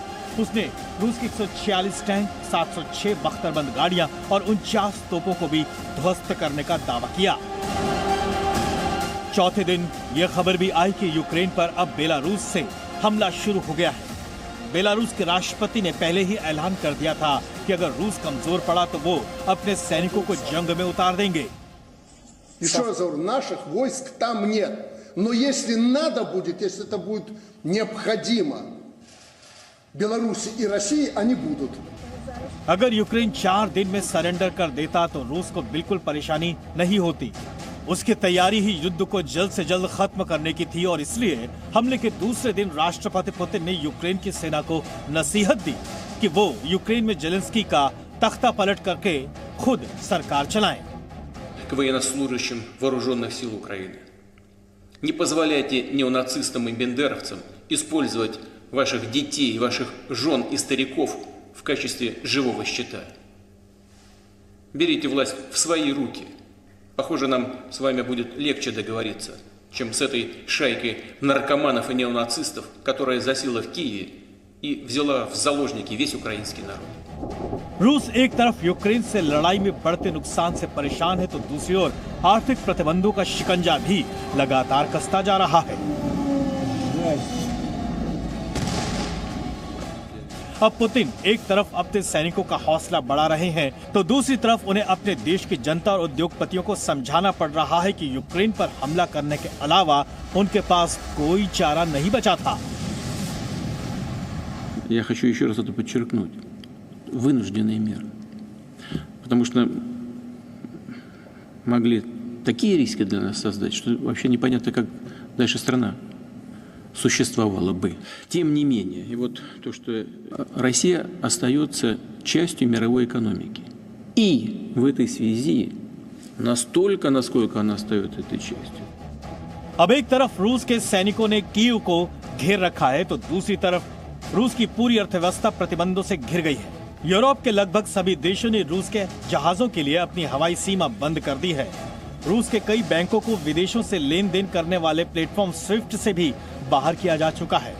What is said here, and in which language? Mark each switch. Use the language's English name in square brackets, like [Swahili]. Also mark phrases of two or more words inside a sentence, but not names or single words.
[Hindi] उसने रूस के 146 टैंक, 706 बख्तरबंद गाड़ियां और 49 तोपों को भी ध्वस्त करने का दावा किया। चौथे दिन यह खबर भी आई कि यूक्रेन पर अब बेलारूस से हमला शुरू हो गया है। बेलारूस के राष्ट्रपति ने पहले ही ऐलान कर दिया था कि अगर रूस कमजोर पड़ा तो वो अपने सैनिकों को जंग में उतार देंगे। [Russian] Еще раз говорю, наших войск там нет. Но если надо будет, если это будет необходимо Беларуси и России, они будут. [Hindi] अगर यूक्रेन 4 दिन में सरेंडर कर देता तो रूस को बिल्कुल परेशानी नहीं होती। उसकी तैयारी ही युद्ध को जल्द से जल्द खत्म करने की थी और इसलिए हमले के दूसरे दिन राष्ट्रपति पुतिन ने यूक्रेन की सेना को नसीहत दी कि वो यूक्रेन में जेलेंस्की का तख्ता पलट करके खुद सरकार चलाएं। [Russian] К военнослужащим вооруженных сил Украины. Не позволяйте неонацистам и бендеровцам использовать ваших детей, ваших жен и стариков в качестве живого щита. Берите власть в свои руки. Похоже, нам с вами будет легче договориться, чем с этой шайкой наркоманов и неонацистов, которая засела в Киеве и взяла в заложники весь украинский народ. [Hindi] रूस एक तरफ यूक्रेन से लड़ाई में बढ़ते नुकसान से परेशान है तो दूसरी ओर आर्थिक प्रतिबंधों का शिकंजा भी लगातार कसता जा रहा है। अब पुतिन एक तरफ अपने सैनिकों का हौसला बढ़ा रहे हैं तो दूसरी तरफ उन्हें अपने देश की जनता और उद्योगपतियों को समझाना पड़ रहा है कि यूक्रेन पर हमला करने के अलावा उनके पास कोई चारा नहीं बचा था। [Russian] Я хочу еще раз это подчеркнуть. Вынужденные меры. Потому что могли такие риски для нас создать, что вообще непонятно, как дальше страна существовала бы. Тем не менее, и вот то, что Россия остается частью мировой экономики. И в этой связи настолько, насколько она остается этой частью. [Hindi] अब एक तरफ रूस के सैनिकों ने कीव को घेर रखा है तो दूसरी तरफ रूस की पूरी अर्थव्यवस्था प्रतिबंधों से घिर गई है। यूरोप के लगभग सभी देशों ने रूस के जहाजों के लिए अपनी हवाई सीमा बंद कर दी है। रूस के कई बैंकों को विदेशों से लेन देन करने वाले प्लेटफॉर्म स्विफ्ट से भी बाहर किया जा चुका है।